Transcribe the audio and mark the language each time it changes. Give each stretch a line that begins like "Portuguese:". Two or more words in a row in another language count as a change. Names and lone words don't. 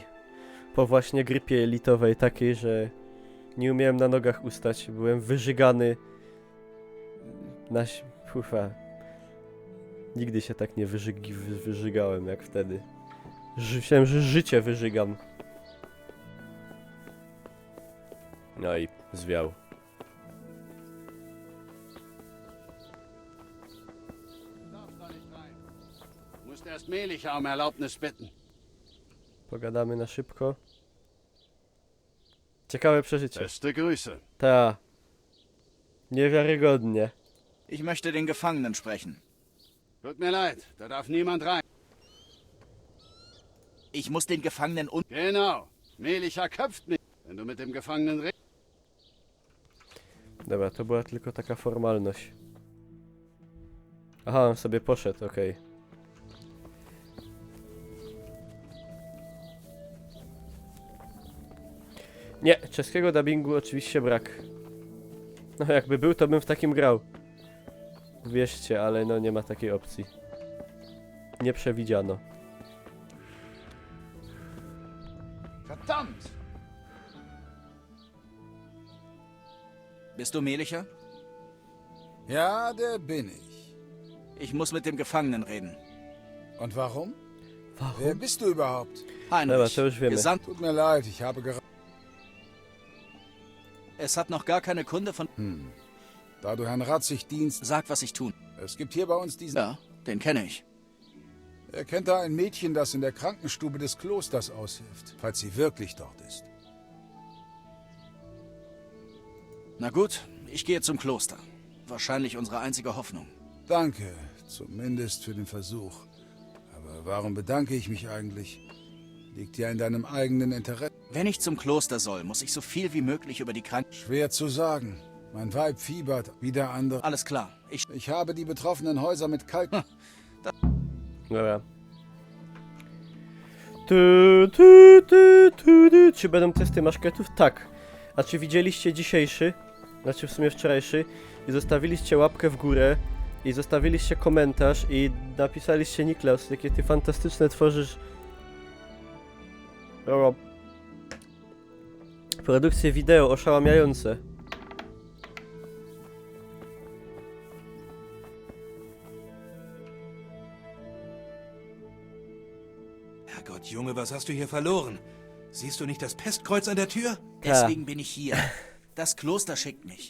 Polish: Po właśnie grypie jelitowej, takiej, że nie umiałem na nogach ustać. Byłem wyżygany. Ufa. Nigdy się tak nie wyżygałem jak wtedy. Myślałem, że życie wyżygam. No i zwiał.
German: Musst erst Melicha um Erlaubnis bitten.
Polish: Pogadamy na szybko. Ciekawe przeżycie.
German: Beste Grüße.
Polish: Ta. Niewiarygodnie.
German: Ich möchte den Gefangenen sprechen. Tut mir leid, da darf niemand rein. Ich muss den Gefangenen un... Genau. Melicha köpft mich, wenn du mit dem Gefangenen redest.
Polish: Dobra, to była tylko taka formalność. Aha, on sobie poszedł, okej. Nie, czeskiego dubbingu oczywiście brak. No jakby był, to bym w takim grał. Wierzcie, ale no nie ma takiej opcji. Nie przewidziano.
German: Verdammt! Bist du Melicha? Ja, der bin ich. Ich muss mit dem Gefangenen reden. Und warum? Wer bist du überhaupt? Heinrich,
Polish: to już wiemy.
German: Gesandt. Tut mir leid, ich habe gerade... Es hat noch gar keine Kunde von... Da du Herrn Ratzig dienst... Sag, was ich tun. Es gibt hier bei uns diesen... Ja, den kenne ich. Er kennt da ein Mädchen, das in der Krankenstube des Klosters aushilft, falls sie wirklich dort ist. Na gut, ich gehe zum Kloster. Wahrscheinlich unsere einzige Hoffnung. Danke, zumindest für den Versuch. Aber warum bedanke ich mich eigentlich? Liegt ja in deinem eigenen Interesse. Wenn ich zum Kloster soll, muss ich so viel wie möglich über die Krankheit... Schwer zu sagen. Mein Weib fiebert, wieder andere... Alles klar. Ich habe die betroffenen Häuser mit Kalk...
Polish: Dobra. Czy będą testy maszketów? Tak. A czy widzieliście dzisiejszy? Znaczy w sumie wczorajszy. I zostawiliście łapkę w górę. I zostawiliście komentarz. I napisaliście: Niklaus, jakie ty fantastyczne tworzysz... produkcje wideo oszałamiające.
German: Herrgott, Junge, was hast du hier verloren? Siehst du nicht das Pestkreuz an der Tür? Deswegen bin ich hier. Das Kloster schickt mich.